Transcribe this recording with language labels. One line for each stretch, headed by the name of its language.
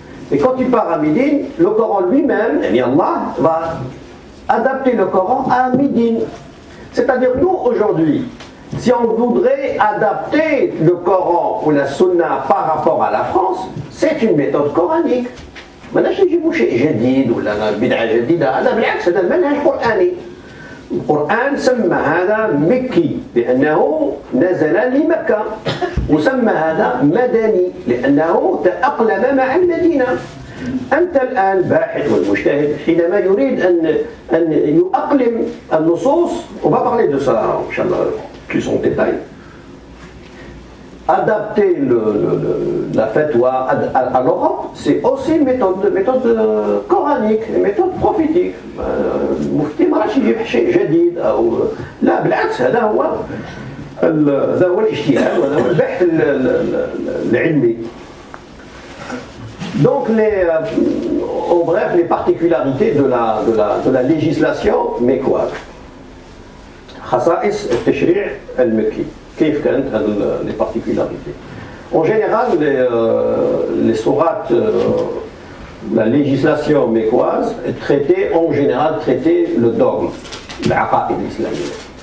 French: Et quand tu pars à Médine, le Coran lui-même, eh bien Allah va adapter le Coran à Médine. C'est-à-dire nous aujourd'hui, Si on voudrait adapter le Coran ou la Sunna par rapport à la France, c'est une méthode coranique.
Arabic: ماناش نجيبوا شيء جديد ولا بدعة جديدة، هذا بالعكس هذا منهج قرآني. القرآن سمى هذا مكي لأنه نزل لمكة، وسمى هذا مدني لأنه تأقلم مع المدينة. أنت الآن باحث والمجتهد حينما يريد أن يؤقلم النصوص،
French: on va parler de ça Inch'Allah plus en détail. Adapter la fatwa à l'Europe, c'est aussi une méthode coranique, une méthode prophétique.
Arabic: المفتي ما راحش يجيب شيء جديد أو لا، بالعكس هذا هو الاجتهاد وهذا هو البحث العلمي.
French: Donc, en bref, les particularités de la législation mécoise.
Arabic: خصائص التشريع المكي. كيف كانت
French: les particularités. En général, les sourates, la législation mécoise traitait en général le dogme,
Arabic: العقائد الإسلامية.